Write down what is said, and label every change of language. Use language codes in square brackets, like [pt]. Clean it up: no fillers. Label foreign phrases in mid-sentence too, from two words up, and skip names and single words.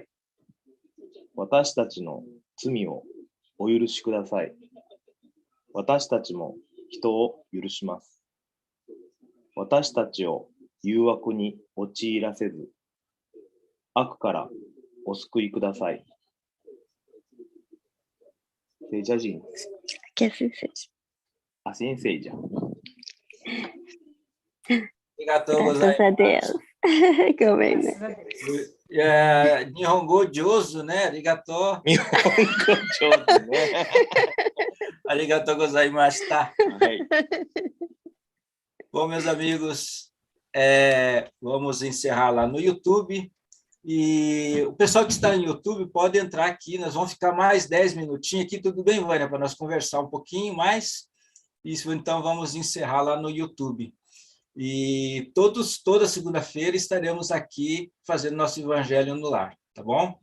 [ja] 私たちの罪をお許しください。私たちも人を許します。私たちを誘惑に陥らせず、悪からお救いください。聖者人。 [pt] Que assim seja. Assim seja. [ja] Arigatou [pt] Graças a [ja] gozaimasu. [pt] Deus. Comendo. Graças a Deus. [ja] 日本語 上手, né? Arigatou. 日本語上手ね。ありがとう ございました. はい。 [pt] Bom, meus amigos, vamos encerrar lá no YouTube. E o pessoal que está no YouTube pode entrar aqui, nós vamos ficar mais 10 minutinhos aqui, tudo bem, Vânia, para nós conversar um pouquinho mais. Isso, então, vamos encerrar lá no YouTube. E toda segunda-feira estaremos aqui fazendo nosso Evangelho no Lar, tá bom?